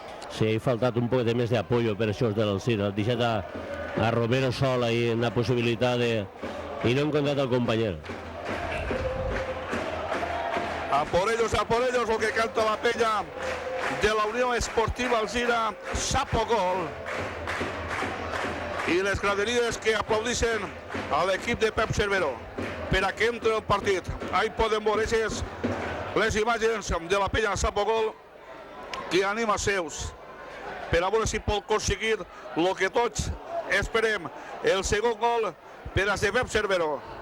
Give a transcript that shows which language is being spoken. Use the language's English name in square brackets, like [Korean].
[Catalan] Sí, ha faltat un poc de més d'apoyo per això de l'Alzira, ha deixat a Romero sol ahí en la possibilitat de... i no ha encontrat el company. [Spanish] A por ellos, lo que canta la peña de la Unió Esportiva Alzira, Sapo gol. [Catalan] I les graderies que aplaudixen a l'equip de Pep Cerveró per a que entre el partit. Ahí poden veure les imatges de la peña Sapo gol que anima seus per a veure si pot aconseguir el que tots esperem, el segon gol per a Pep Cerveró.